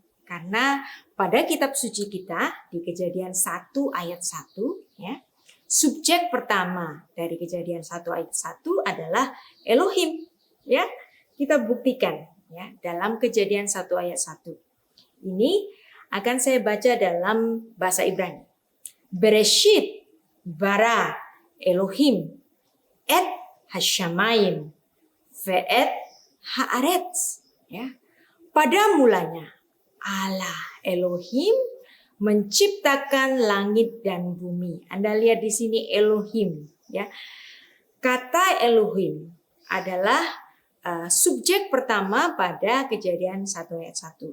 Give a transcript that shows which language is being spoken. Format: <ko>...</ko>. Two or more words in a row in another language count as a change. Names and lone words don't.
<id>Karena pada kitab suci kita di Kejadian 1 ayat 1 ya, subjek pertama dari Kejadian 1 ayat 1 adalah Elohim. Ya, kita buktikan ya dalam Kejadian 1 ayat 1. Ini akan saya baca dalam bahasa Ibrani.</id> <he>Bereshit bara Elohim et hashamayim ve'et haaretz.</he> <id>Ya. Pada mulanya Allah Elohim menciptakan langit dan bumi. Anda lihat di sini Elohim. Ya. Kata Elohim adalah subjek pertama pada Kejadian 1 ayat 1.</id>